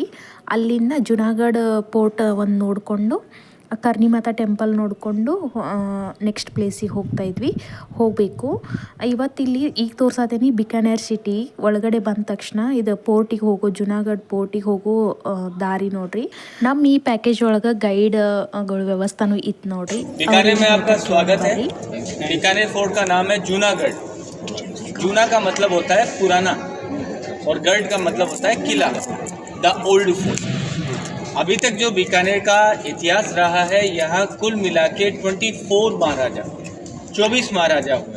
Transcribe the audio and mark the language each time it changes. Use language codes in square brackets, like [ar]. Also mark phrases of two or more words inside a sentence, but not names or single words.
[kn] ಅಲ್ಲಿಂದ ಜುನಾಗಢ ಪೋರ್ಟ್ ಒಂದು ನೋಡಿಕೊಂಡು ಕರ್ನಿಮಾತಾ ಟೆಂಪಲ್ ನೋಡಿಕೊಂಡು [en] next place [kn] ಹೋಗಬೇಕು. ಇವತ್ತಿಲ್ಲಿ ಈಗ ತೋರ್ಸಾತೀನಿ ಬಿಕಾನೇರ್ ಸಿಟಿ ಒಳಗಡೆ ಬಂದ ತಕ್ಷಣ ಇದು ಪೋರ್ಟಿಗೆ ಹೋಗೋ ಜುನಾಗಢ ಪೋರ್ಟಿಗೆ ಹೋಗೋ ದಾರಿ ನೋಡ್ರಿ. ನಮ್ಮ ಈ ಪ್ಯಾಕೇಜ್ ಒಳಗೆ ಗೈಡ್ಗಳ ವ್ಯವಸ್ಥಾನು ಇತ್ತು ನೋಡ್ರಿ. [hi] बीकानेर में आपका स्वागत है। बीकानेर फोर्ट का नाम है जूनागढ़। जूना का मतलब होता है पुराना और गढ़ का मतलब होता है किला, [en] the old fort. [hi] अभी तक जो बीकानेर का इतिहास रहा है, यहाँ कुल मिला के 24 महाराजा 24 महाराजा हुए।